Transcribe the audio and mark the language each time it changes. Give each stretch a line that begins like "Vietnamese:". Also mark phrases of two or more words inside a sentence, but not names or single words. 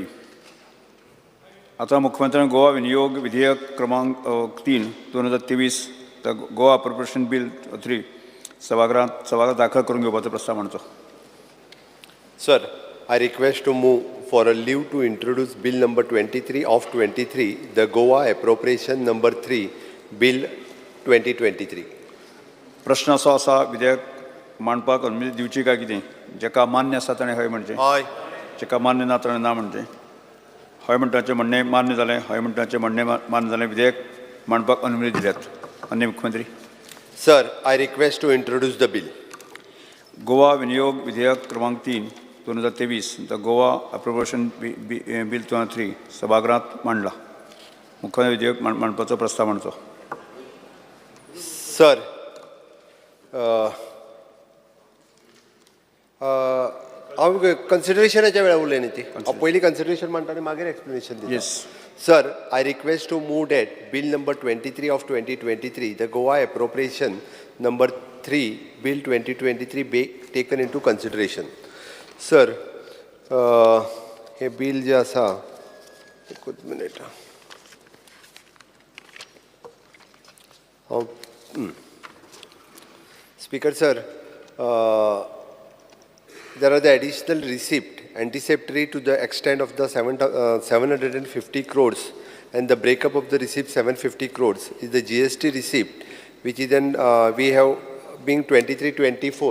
Konkani: आता मुख्यमंत्र्यांनी गोवा विनियोग विधेयक क्रमांक 3, 2023 गोवा अप्रोप्रिएशन बिल 3 सभागृहात दाखल करून घेवपाचो प्रस्ताव मांडचो.
English: Sir, I request to move for a leave to introduce Bill number 23 of 23, the Goa Appropriation number 3, Bill 2023.
Konkani: प्रश्न असो आसा विधेयक मांडपाक अनुमती दिवची काय कितें? जेका मान्य आसा ताणें हय म्हणचें, जेका मान्य ना ताणें ना म्हणचें. हय म्हणटाचें म्हणणें मान्य जालें, हय म्हणटाचें म्हणणें मान्य जालें. विधेयक मांडपाक अनुमती दिल्यात. माननीय मुख्यमंत्री.
English: Sir, I request to introduce the bill.
Konkani: गोवा विनियोग विधेयक क्रमांक 3, 2023 द गोवा अप्रोप्रिएशन बिल 2003 सभागृहात मांडला. मुख्यमंत्री विधेयक मांडपाचो प्रस्ताव मांडचो. Sir, हांव कन्सिडरेशनाच्या वेळार उलयना ती. हांव पयलीं कन्सिडरेशन मांडटा आनी मागीर एक्सप्लेनेशन दिता. येस.
English: Sir, I request to move that Bill number 23 of 2023, the Goa Appropriation number 3, Bill 2023 be taken into consideration. Sir,
Konkani: हे bill जे आसा, एकूच मिनिट.
English: Speaker sir, there are the additional receipt anticipatory to the extent of the 750 crores, and the breakup of the receipt 750 crores is the GST receipt, which is then we have being 23-24.